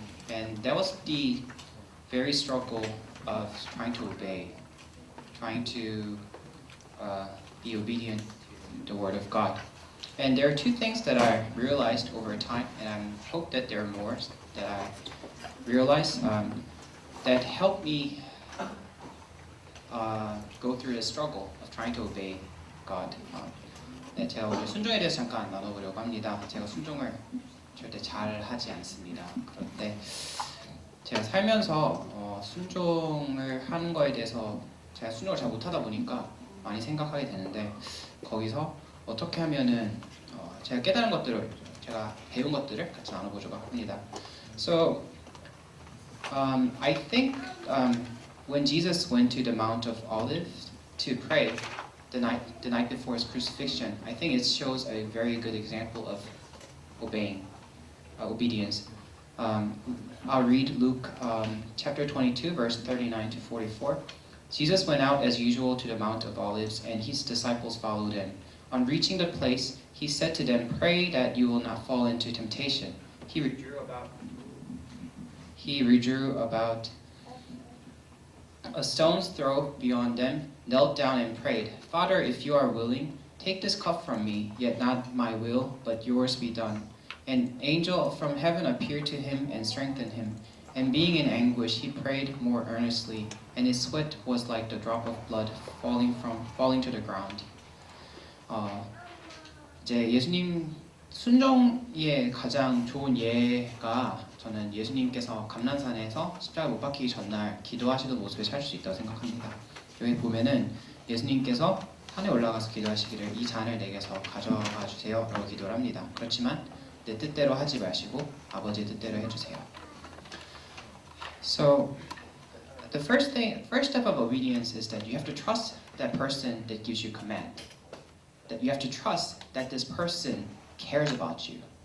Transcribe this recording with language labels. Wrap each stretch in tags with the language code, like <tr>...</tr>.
<en>And that was the very struggle of trying to obey, trying to be obedient to the Word of God. And there are two things that I realized over time, and I hope that there are more that I realized that helped me go through the struggle of trying to obey God.</en> <ko>네, 제가 오늘 순종에 대해서 잠깐 나눠보려고 합니다. 제가 순종을 절대 잘 하지 않습니다. 그런데 제가 살면서 순종을 하는 거에 대해서 제가 순종을 잘 못하다 보니까 많이 생각하게 되는데, 거기서 어떻게 하면은 제가 깨달은 것들을, 제가 배운 것들을 같이 나눠보려고 합니다.</ko> <en>So, I think when Jesus went to the Mount of Olives to pray the night before his crucifixion, I think it shows a very good example of obedience. I'll read Luke chapter 22, verse 39 to 44. Jesus went out as usual to the Mount of Olives, and his disciples followed him. On reaching the place, he said to them, "Pray that you will not fall into temptation." He withdrew about a stone's throw beyond them, knelt down and prayed, "Father, if you are willing, take this cup from me, yet not my will, but yours be done." An angel from heaven appeared to him and strengthened him. And being in anguish, he prayed more earnestly, and his sweat was like the drop of blood falling to the ground.</en> <ko>이제 예수님 순종의 가장 좋은 예가, 저는 예수님께서 감난산에서 십자가 못 박히기 전날 기도하시던 모습을 찾을 수 있다고 생각합니다. 여기 보면은 예수님께서 산에 올라가서 기도하시기를, "이 잔을 내게서 가져가 주세요 라고 기도를 합니다. 그렇지만 내 뜻대로 하지 마시고 아버지의 뜻대로 해주세요.</ko> <en>So the first step of obedience is that you have to trust that person that gives you command. That you have to trust that this person cares about you.</en>